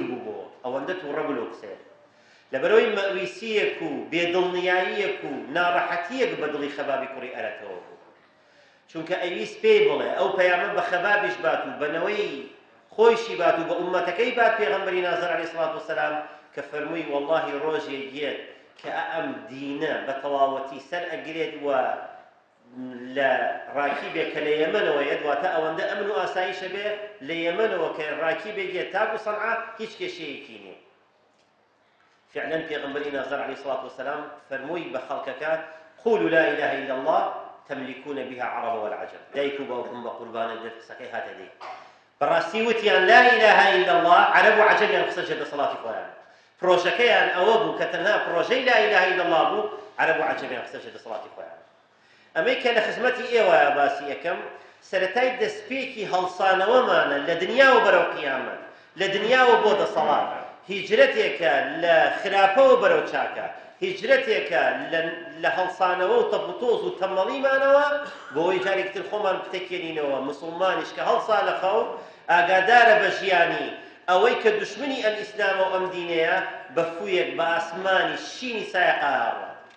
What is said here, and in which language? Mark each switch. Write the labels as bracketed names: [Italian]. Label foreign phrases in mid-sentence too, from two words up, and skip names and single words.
[Central Kurdish] بوو بۆ ئەوەندە تووڕە بوو لەو قسەیە لەبەرەوەی مەویسیەک و بێدڵنیاییەک و ناڕەحەتیەک بە دڵی خەبابی کوڕی ئەرەتەوە بوو چونکە ئەویست پێی بڵێ ئەو پەیامە بە خەبابیش بات و بەنەوەی خۆیشی بات و بە ئومەتەکەی بات پێغەمبەری نازدار [Arabic] عەلەیهی سەڵات وسەلام [Central Kurdish] کە فەرمووی وەڵڵاهی ڕۆژێک گێت کە ئەم دینە بە تەواوەتی سەر ئەگرێت و لە ڕاکیبێک کە لە یەمەنەوەیە دواتە ئەوەندە ئەمن و ئاساییشە بێ لە یەمەنەوە کە ڕاکیبێک گێت تاک و سەنعا هیچ کێشەیەکی نییە فعلا پێغەمبەری نازدار [Arabic] عەلەیهی سەڵات وسەلام [Central Kurdish] فەرمووی بە خەڵکەکە [Arabic] قولوا لا إله إلا الله تملكون بها عرب والعجم [Central Kurdish] دایک و باوکم بە قوربانە دێت قسەکەی هاتە دەی بەڕاستی وتیان [Arabic] لا إله إلا الله [Central Kurdish] عرب و عەجەمیان قسە جێ دەسەڵاتی خۆیان پرۆژەکەیان ئەوە بوو کە تەنها پرۆژەی [Arabic] لا إله إلا الله [Central Kurdish] بوو عرب و عەجەمیان قسە جێ دەسەڵاتی خۆیان ئەمەی کە لە خزمەتی ئێوەیە باسی یەکەم سەرەتای دەستپێکی هەڵسانەوەمانە لە دنیا و بەرەو قیامەت لە دنیا و بۆ دەسەڵات هیجرەتێکە لە خراپەوە بەرەو چاکە هیجرەتێکە لە هەڵسانەوە و تەپوتۆز و تەمەڵیمانەوە بۆەوەی جارێکتر خۆمان بتەکێنینەوە مسڵمانیش کە هەڵسا لە خەو ئاگادارە بە ژیانی ئەوەی کە دوشمنی ئەم ئیسلامە و ئەم دینەیە بە فوویەک بە ئاسمانی شینی سایە قاڕە